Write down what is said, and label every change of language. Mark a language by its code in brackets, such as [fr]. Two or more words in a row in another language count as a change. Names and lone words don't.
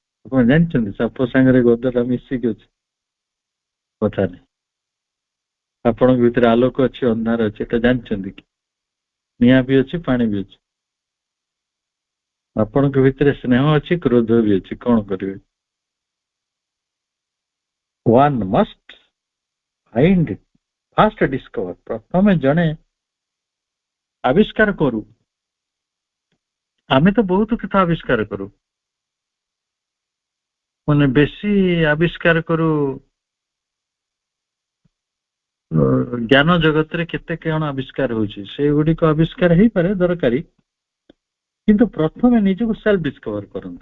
[or] ଆପଣ ଜାଣିଛନ୍ତି ସାପ ସାଙ୍ଗରେ ଗଦଟା ମିଶିକି ଅଛି? କଥା ନାହିଁ। ଆପଣଙ୍କ ଭିତରେ ଆଲୋକ ଅଛି, ଅନ୍ଧାର ଅଛି, ଏଟା ଜାଣିଛନ୍ତି କି? ନିଆଁ ବି ଅଛି, ପାଣି ବି ଅଛି। ଆପଣଙ୍କ ଭିତରେ ସ୍ନେହ ଅଛି, କ୍ରୋଧ ବି ଅଛି। କଣ କରିବେ? [en] one must find it, first discover। [or] ପ୍ରଥମେ ଜଣେ ଆବିଷ୍କାର କରୁ। ଆମେ ତ ବହୁତ କଥା ଆବିଷ୍କାର କରୁ, ମାନେ ବେଶୀ ଆବିଷ୍କାର କରୁ ଜ୍ଞାନ ଜଗତରେ କେତେ କଣ ଆବିଷ୍କାର ହଉଛି, ସେଗୁଡିକ ଆବିଷ୍କାର ହେଇପାରେ ଦରକାରୀ, କିନ୍ତୁ ପ୍ରଥମେ ନିଜକୁ [en] self discover [or] କରନ୍ତୁ।